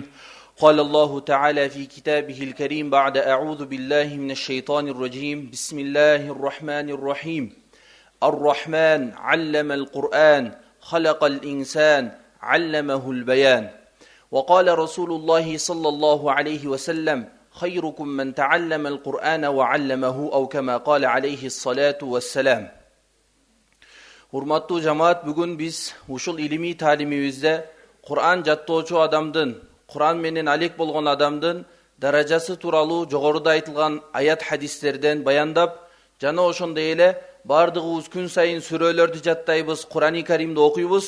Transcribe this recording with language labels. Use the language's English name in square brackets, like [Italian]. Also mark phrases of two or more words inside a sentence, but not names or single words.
[Arabic] قال الله تعالى في كتابه الكريم بعد أعوذ بالله من الشيطان الرجيم بسم الله الرحمن الرحيم الرحمن علم القرآن خلق الإنسان علمه البيان. وقال رسول الله صلى الله عليه وسلم خيركم من تعلم القرآن وعلمه أو كما قال عليه الصلاة والسلام. [Kyrgyz] Урматтуу жамаат, бүгүн биз ушул илимий таалимибизде Кур'ан жаттоочу адамдын, Кур'ан менен алек болгон адамдын даражасы тууралуу жогоруда айтылган аят хадистерден баяндап, жана ошондой эле бардыгыбыз күн сайын сүрөлөрдү жаттайбыз, Кур'ани Каримди окуйбуз.